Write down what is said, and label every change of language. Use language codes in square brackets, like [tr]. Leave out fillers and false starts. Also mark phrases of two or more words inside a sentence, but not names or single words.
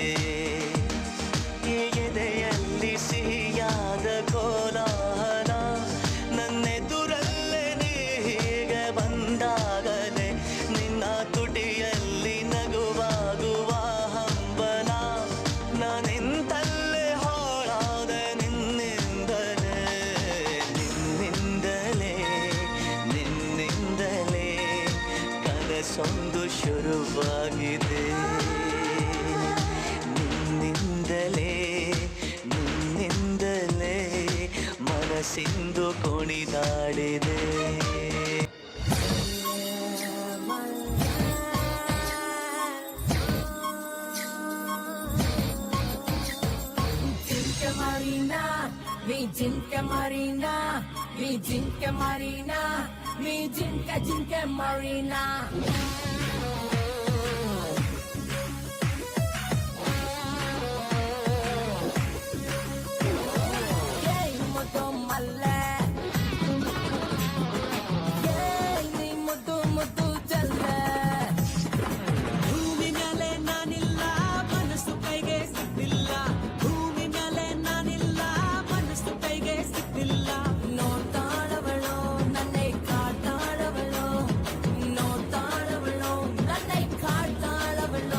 [kn] ಎದೆಯಲ್ಲಿ ಸಿಹಿಯಾದ ಕೋಲಾಹಲ ನನ್ನೆದುರಲ್ಲೇ ನೀ ಹೀಗೆ ಬಂದಾಗಲೇ ನಿನ್ನ ತುಟಿಯಲ್ಲಿ ನಗುವಾಗುವ ಹಂಬಲ ನಾನಿಂತಲ್ಲೇ ಹಾಳಾದೆ ನಿನ್ನಿಂದಲೇ ನಿನ್ನಿಂದಲೇ ನಿನ್ನಿಂದಲೇ ಕನಸೊಂದು ಶುರುವಾಗಿದೆ. ನಿನ್ನಿಂದಲೇ ನಿನ್ನಿಂದಲೇ ಮನಸ್ಸಿಂದು ಕುಣಿದಾಡಿದೆ. [te] జింకా మరీనా, వే జింకా మరీనా, వే జింకా జింకా మరీనా. Yay, ముద్దు మల్లె. Yay, నీ ముద్దు ముద్దు జల్లె. [kn] ಭೂಮಿ ಮೇಲೆ ನಾನಿಲ್ಲ, ಮನಸ್ಸು ಕೈಗೆ ಸಿಕ್ಕಿಲ್ಲ. ಭೂಮಿ ಮೇಲೆ ನಾನಿಲ್ಲ, ಮನಸ್ಸು ಕೈಗೆ ಸಿಕ್ಕಿಲ್ಲ. ನೋಡ್ತಾಳವಳು ನನ್ನೇ ಕಾಡ್ತಾಳವಳು, ನೋಡ್ತಾಳವಳು ನನ್ನೇ ಕಾಡ್ತಾಳವಳು.